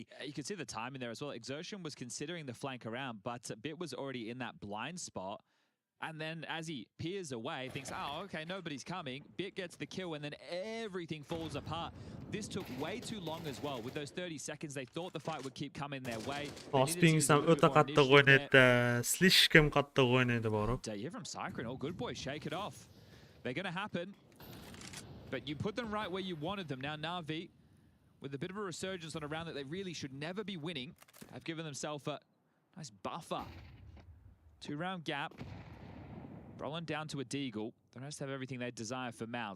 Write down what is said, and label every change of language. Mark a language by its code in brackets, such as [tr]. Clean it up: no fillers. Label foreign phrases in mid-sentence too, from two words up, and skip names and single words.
[en] You can see the timing there as well. Exertion was considering the flank around, but Bit was already in that blind spot. And then as he peers away, thinks, oh, okay, nobody's coming. Bit gets the kill, and then everything falls apart. This took way too long as well. With those 30 seconds, they thought the fight would keep coming their way. [ky] Spinks'tan өтө катты ойнады. Слишком катты ойнады барып. [en] You hear from Cyclone, oh, good boy, shake it off. They're going to happen. But you put them right where you wanted them. Now NAVI, with a bit of a resurgence on a round that they really should never be winning, have given themselves a nice buffer. 2-round gap. Rolling down to a Deagle. The rest have everything they desire for MOUZ.